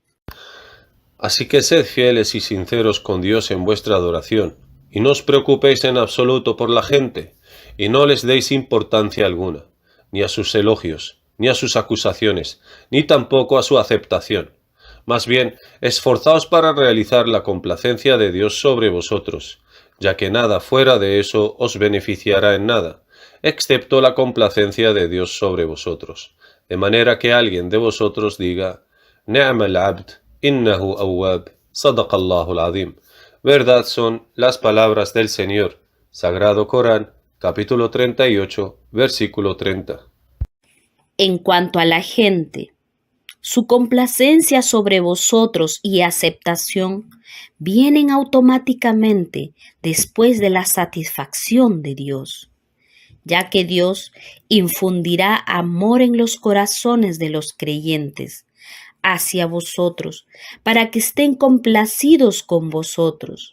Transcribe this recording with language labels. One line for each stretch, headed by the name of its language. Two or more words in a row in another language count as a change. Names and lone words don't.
Spanish: Así que sed fieles y sinceros con Dios en vuestra adoración, y no os preocupéis en absoluto por la gente, y no les deis importancia alguna, ni a sus elogios, ni a sus acusaciones, ni tampoco a su aceptación. Más bien, esforzaos para realizar la complacencia de Dios sobre vosotros, ya que nada fuera de eso os beneficiará en nada, excepto la complacencia de Dios sobre vosotros, de manera que alguien de vosotros diga,
Arabic: نعم العبد إنه أواب صدق الله العظيم.
Spanish: Verdad son las palabras del Señor. Sagrado Corán, capítulo 38, versículo 30. En cuanto a la gente, su complacencia sobre vosotros y aceptación vienen automáticamente después de la satisfacción de Dios, ya que Dios infundirá amor en los corazones de los creyentes hacia vosotros, para que estén complacidos con vosotros.